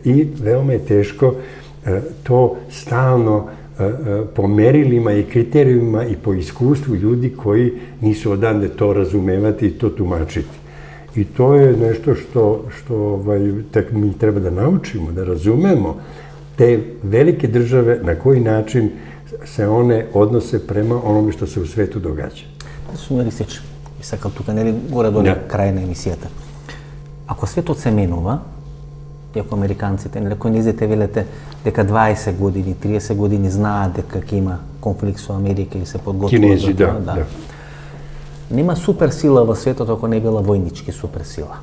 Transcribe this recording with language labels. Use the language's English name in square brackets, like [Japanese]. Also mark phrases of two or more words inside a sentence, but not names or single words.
[Serbian] I veoma je teško to stalno po merilima i kriterijumima i po iskustvu ljudi koji nisu odande to razumevati i to tumačiti. I to je nešto što tek mi treba da naučimo, da razumemo te velike države, na koji način se one odnose prema onome što se u svetu događa. [Macedonian] Сумир Рисич, и сакам тука, нели, горе-долу крај на емисијата. Ако светот се менува, и ако американците, нели, конизите велете дека 20 години, 30 години знаат дека ќе има конфликт со Америка и се подготвуваат. Кинези, да. Нема суперсила во светот ако не била војнички суперсила.